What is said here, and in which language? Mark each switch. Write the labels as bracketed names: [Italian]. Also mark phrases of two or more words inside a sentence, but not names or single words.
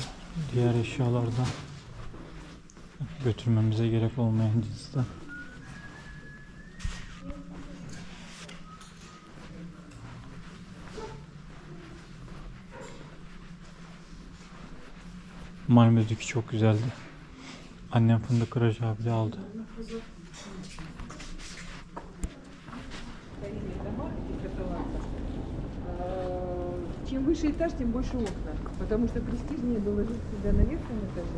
[Turkish] Diğer eşyalarda götürmemize gerek olmayan cinsten. Malmö'deki çok güzeldi. Annem fındık kıracağı bile aldı. [Russian] Чем выше этаж, тем больше окна. Потому что престижнее было жить всегда на верхнем этаже.